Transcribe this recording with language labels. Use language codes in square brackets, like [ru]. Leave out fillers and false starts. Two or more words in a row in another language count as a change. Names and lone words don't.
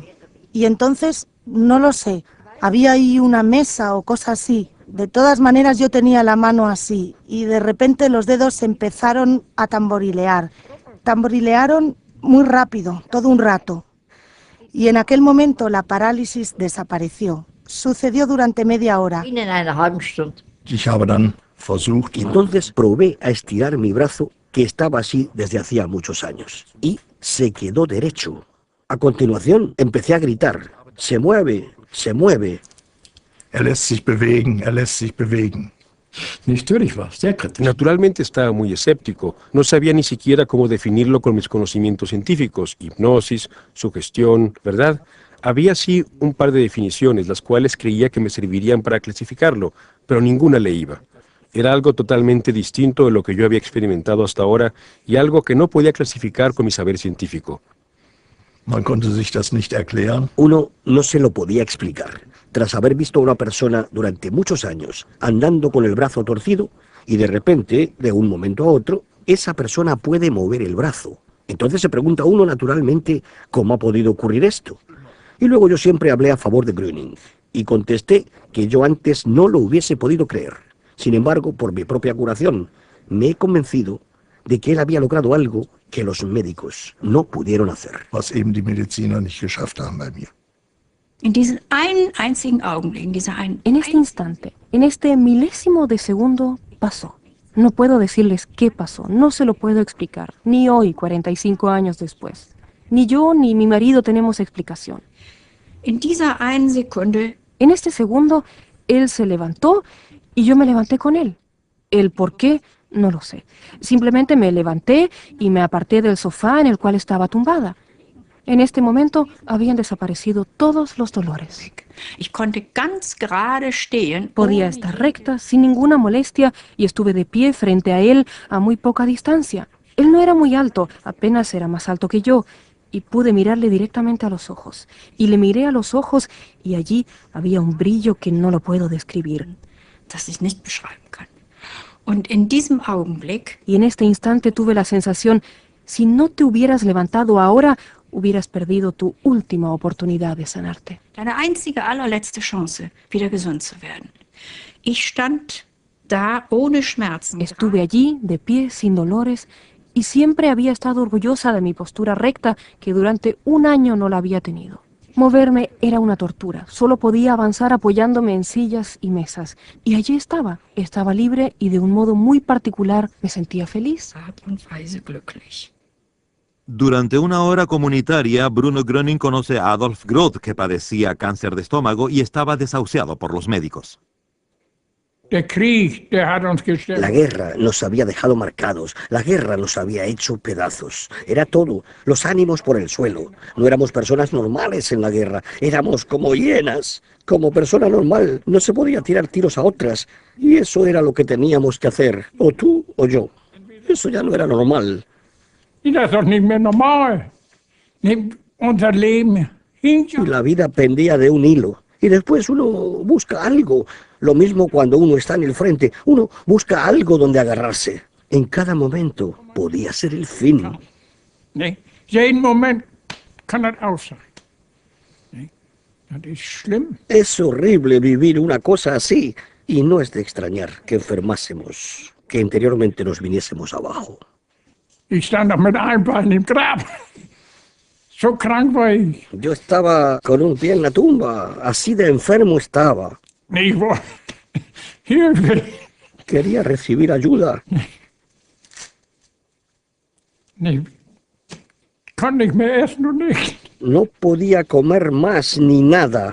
[es] Y entonces, no lo sé, había ahí una mesa o cosa así. De todas maneras yo tenía la mano así, y de repente los dedos empezaron a tamborilear. Tamborilearon muy rápido, todo un rato. Y en aquel momento la parálisis desapareció. Sucedió durante media hora. [de] Ich habe dann versucht. [es] Y entonces probé a estirar mi brazo, que estaba así desde hacía muchos años, y se quedó derecho. A continuación empecé a gritar, se mueve, se mueve. [de] Er lässt sich bewegen, er lässt sich bewegen. Natürlich war sehr kritisch. [es] Naturalmente estaba muy escéptico. No sabía ni siquiera cómo definirlo con mis conocimientos científicos. Hipnosis, sugestión, ¿verdad? Había sí un par de definiciones, las cuales creía que me servirían para clasificarlo, pero ninguna le iba. Era algo totalmente distinto de lo que yo había experimentado hasta ahora y algo que no podía clasificar con mi saber científico. [de] Man konnte sich das nicht erklären. [es] Uno no se lo podía explicar. Tras haber visto a una persona durante muchos años andando con el brazo torcido y de repente, de un momento a otro, esa persona puede mover el brazo. Entonces se pregunta uno naturalmente cómo ha podido ocurrir esto. Y luego yo siempre hablé a favor de Gröning y contesté que yo antes no lo hubiese podido creer. Sin embargo, por mi propia curación, me he convencido de que él había logrado algo que los médicos no pudieron hacer. [de] Was eben die Mediziner nicht geschafft haben bei mir. In diesem einen einzigen Augenblick, in dieser einen [es] En este instante, en este milésimo de segundo, pasó. No puedo decirles qué pasó, no se lo puedo explicar, ni hoy, 45 años después. Ni yo ni mi marido tenemos explicación. [de] in dieser einen Sekunde [es] En este segundo, él se levantó y yo me levanté con él. El por qué, no lo sé. Simplemente me levanté y me aparté del sofá en el cual estaba tumbada. En este momento habían desaparecido todos los dolores. [de] ich konnte ganz gerade stehen. [es] Podía estar recta, sin ninguna molestia, y estuve de pie frente a él a muy poca distancia. Él no era muy alto, apenas era más alto que yo, y pude mirarle directamente a los ojos. Y le miré a los ojos, y allí había un brillo que no lo puedo describir. [de] Das ich nicht beschreiben kann. Und in diesem Augenblick [es] Y en este instante tuve la sensación, si no te hubieras levantado ahora, hubieras perdido tu última oportunidad de sanarte. [de] deine einzige, allerletzte Chance, wieder gesund zu werden. Ich stand da ohne Schmerzen. [es] Estuve allí, de pie, sin dolores, y siempre había estado orgullosa de mi postura recta, que durante un año no la había tenido. Moverme era una tortura, solo podía avanzar apoyándome en sillas y mesas. Y allí estaba libre y de un modo muy particular me sentía feliz. [de] Art und Weise glücklich. [es] Durante una hora comunitaria, Bruno Gröning conoce a Adolf Groth, que padecía cáncer de estómago y estaba desahuciado por los médicos. [de] Der Krieg, der hat uns gestellt. [es] La guerra nos había dejado marcados, la guerra nos había hecho pedazos. Era todo, los ánimos por el suelo. No éramos personas normales en la guerra, éramos como hienas. Como persona normal no se podía tirar tiros a otras, y eso era lo que teníamos que hacer, o tú o yo. Eso ya no era normal. [de] Das ist doch nicht mehr normal. Unser Leben hing [es] Y la vida pendía de un hilo. Y después uno busca algo. Lo mismo cuando uno está en el frente. Uno busca algo donde agarrarse. En cada momento podía ser el fin. [de] jeden Moment kann das auch sein. Das ist schlimm. [es] Es horrible vivir una cosa así. Y no es de extrañar que enfermásemos, que interiormente nos viniésemos abajo. [de] Ich stand doch mit einem Bein im Grab. So krank war ich. [es] Yo estaba con un pie en la tumba. Así de enfermo estaba. [de] Ich wollte Hilfe. [es] Quería recibir ayuda. [de] Ich konnte nicht mehr essen und nichts. [es] No podía comer más ni nada.